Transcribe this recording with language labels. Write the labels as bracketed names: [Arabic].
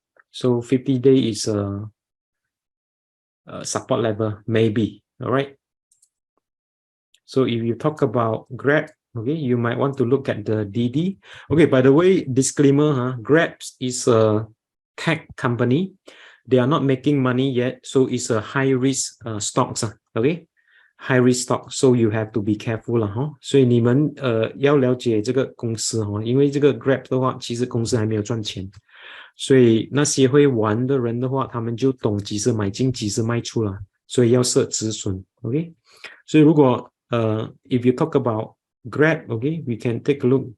[English] So 50-day is a support level. Maybe. All right. So if you talk about Grab, okay, you might want to look at the DD. Okay, by the way, disclaimer, Grab is a tech company. They are not making money yet, so it's a high risk stocks. Okay, high risk stock, so you have to be careful [Chinese] 所以你们要了解这个公司因为这个 Grab 的话，其实公司还没有赚钱，所以那些会玩的人的话，他们就懂几时买进，几时卖出了，所以要设止损。 [English] OK， [Chinese] 所以如果 [English] if you talk about Grab, okay, we can take a look.